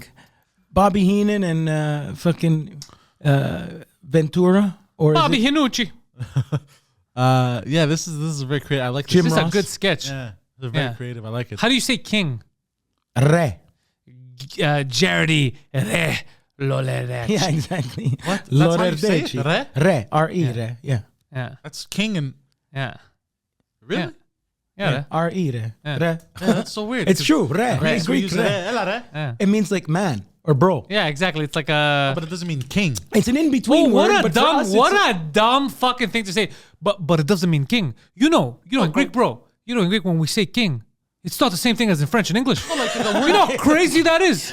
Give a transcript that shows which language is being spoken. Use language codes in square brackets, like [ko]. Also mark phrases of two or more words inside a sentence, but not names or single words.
[en] Bobby Heenan and fucking Ventura, or is Bobby it Hinucci. Yeah, this is very creative. I like Jim This is a Ross? good sketch. Yeah, they're very Yeah. creative. I like it. How do you say king? Re? Jardy Re Lolerec. Yeah, exactly. What? That's how you say it? Lorerdeci. Re? Re, R-E, re. Yeah. Yeah. That's king and Yeah. really. Yeah. R-E, re. Yeah. Re. Yeah, that's so weird. It's true. Re. Re. It's We Greek. use Re. [el] ela re, [en] Yeah. It means like man or bro. Yeah, exactly. It's like a. but it doesn't mean king. It's an Oh, in-between what word. a but for dumb, us, what it's a dumb fucking thing to say. But it doesn't mean king. You know, in Greek, bro. You know, in Greek, when we say king, it's not the same thing as in French and English. You know how crazy that is.